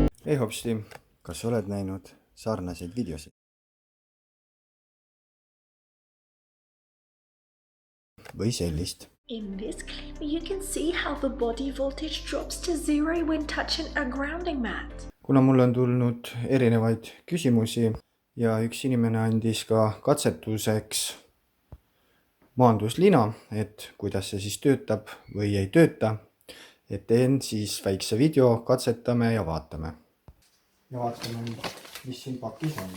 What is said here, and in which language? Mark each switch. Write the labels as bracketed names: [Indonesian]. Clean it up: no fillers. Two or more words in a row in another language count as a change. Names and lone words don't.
[Estonian] Hei hopsti, kas oled näinud sarnaseid videosid? Või sellist? [English] In this clip, you can see how the body voltage drops to zero when touching a grounding mat. [Estonian] Kuna mul on tulnud erinevaid küsimusi ja üks inimene andis ka katsetuseks maanduslina, et kuidas see siis töötab või ei tööta, et teen siis väikse video, katsetame ja vaatame. Ja vaatame, mis siin pakis on.